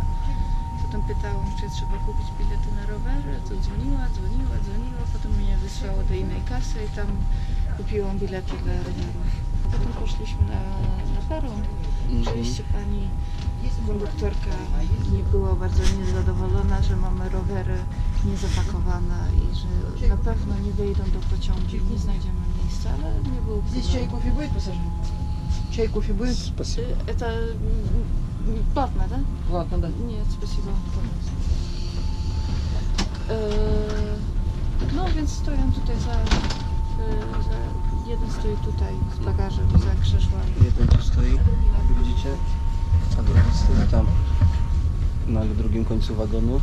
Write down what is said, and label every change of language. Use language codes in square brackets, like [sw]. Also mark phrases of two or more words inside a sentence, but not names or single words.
[pl] Potem pytałam, czy trzeba kupić bilety na rowery, to dzwoniła, potem mnie wysłało do innej kasy i tam kupiłam bilety dla rowerów. Potem poszliśmy na peron. Oczywiście pani konduktorka nie była bardzo niezadowolona, że mamy rowery niezapakowane i że na pewno nie wejdą do pociągu i nie znajdziemy miejsca, ale nie było [ru] Здесь чай, [pl] problemu. [ru] кофе будет, пассажир? Чай, кофе будет? Spasibo. Это платно, да? Ладно, да. Нет, спасибо. [pl] No więc stoją tutaj za jeden stoi tutaj z bagażem za krzesłami. Jeden tu stoi, widzicie? A drugi stoi tam, na drugim końcu wagonu.